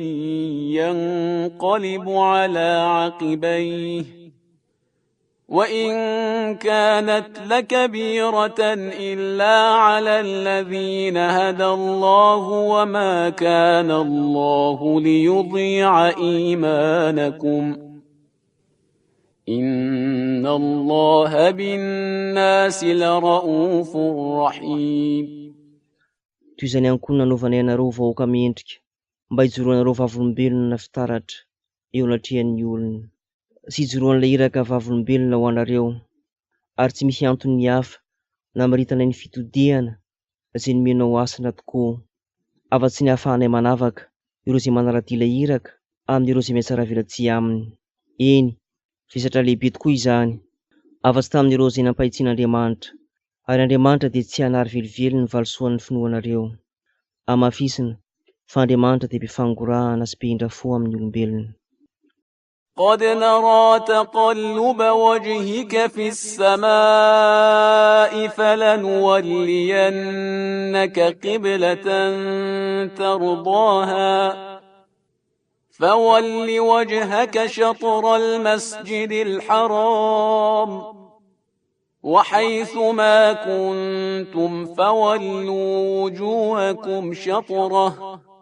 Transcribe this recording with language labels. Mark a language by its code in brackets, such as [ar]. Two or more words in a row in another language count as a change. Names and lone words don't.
[ar] ينقلب على عقبيه وإن كانت لكبيرة إلا على الذين هدى الله وما كان الله ليضيع إيمانكم إن الله بالناس لرؤوف رحيم. [mg] Toy izany ihany koa nanaovana ianareo vahoaka mendrika mba hijoroanareo vavolombelona fitaratra eo anatrehan'ny olona sy hijoroan'ilay iraka vavolombelona ho anareo, ary tsy misy antony hafa na maritana ny fitodiana izay nomenao asina tokoa afa-tsy ny hahafahanay manavaka ireo izay manaradia ilay iraka amin'ireo izay miasa ravelatsia aminy. Eny, vesatra lehibe tokoa izany, afa-tsy tamin'ireo izay nampahitsian'Andriamanitra, ary Andriamanitra dia tsy hanary velively ny valosoan'ny finoanareo. Amafisina fa Andriamanitra dia be fangorahana sy be indrafo amin'ny olombelona. [ar] قد نرى تقلب وجهك في السماء فلنولينك قبلة ترضاها فول وجهك شطر المسجد الحرام وحيث ما كنتم فولوا وجوهكم شطره